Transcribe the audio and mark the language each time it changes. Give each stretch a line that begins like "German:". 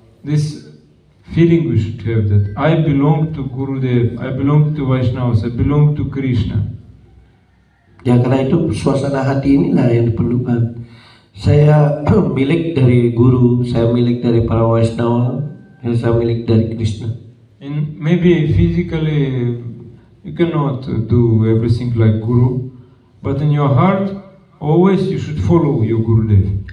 English: this feeling we should have that I belong to Gurudev, I belong to Vaishnavas, I belong to Krishna.
Indonesian: Ya, karena itu suasana hati inilah yang diperlukan. Saya milik dari guru, saya milik dari para Vaishnava, saya milik dari Krishna.
English: And maybe physically you cannot do everything like Guru, but in your heart always you should follow your Gurudev.